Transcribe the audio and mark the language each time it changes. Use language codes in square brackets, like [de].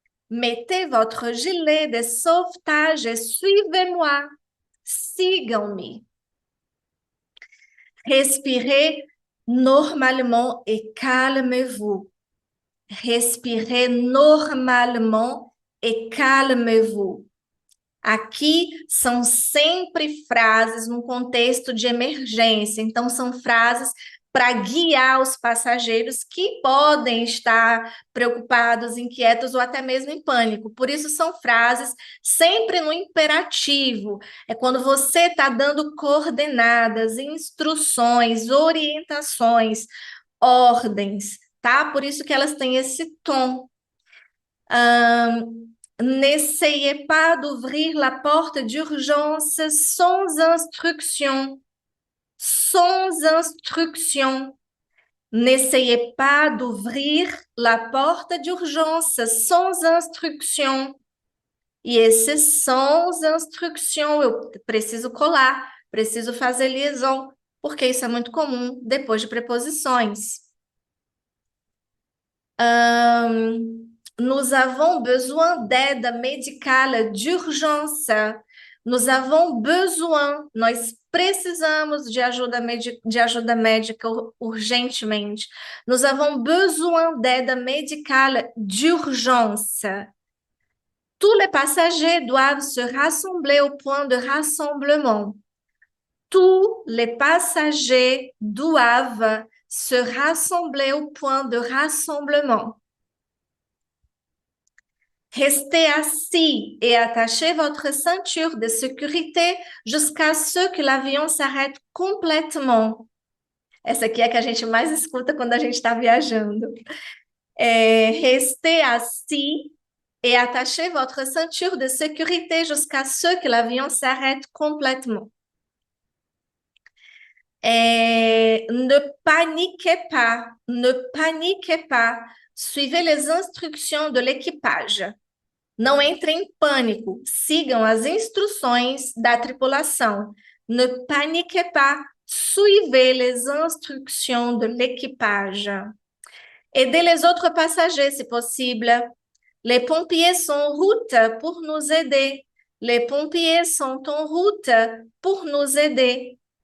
[fr] Mettez votre gilet de sauvetage et suivez-moi. [pt] Sigam-me. [fr] Respirez normalement et calmez-vous. Respirez normalement et calmez-vous. [pt] Aqui são sempre frases num contexto de emergência, então são frases para guiar os passageiros que podem estar preocupados, inquietos ou até mesmo em pânico. Por isso são frases sempre no imperativo. É quando você está dando coordenadas, instruções, orientações, ordens, tá? Por isso que elas têm esse tom. [fr] N'essayez pas d'ouvrir la porte d'urgence sans instruction. Sans instruction. N'essayez pas d'ouvrir la porte d'urgence sans instruction. [pt] E esse [fr] sans instruction [pt] eu preciso colar, preciso fazer liaison, porque isso é muito comum depois de preposições. [fr] Nous avons besoin d'aide médicale d'urgence. Nous avons besoin, [pt] nós precisamos de ajuda médica urgentemente. [fr] Nous avons besoin d'aide médicale d'urgence. Tous les passagers doivent se rassembler au point de rassemblement. Tous les passagers doivent se rassembler au point de rassemblement. Restez assis et attachez votre ceinture de sécurité jusqu'à ce que l'avion s'arrête complètement. [pt] Essa aqui é a que a gente mais escuta quando a gente está viajando. [fr] Restez assis et attachez votre ceinture de sécurité jusqu'à ce que l'avion s'arrête complètement. Ne paniquez pas, ne paniquez pas. Suivez les instructions de l'équipage. [pt] Não entrem em pânico, sigam as instruções da tripulação. [fr] Ne paniquez pas, suivez les instructions de l'équipage. Aidez les autres passagers si possible. Les pompiers sont en route pour nous aider. Les pompiers sont en route pour nous aider.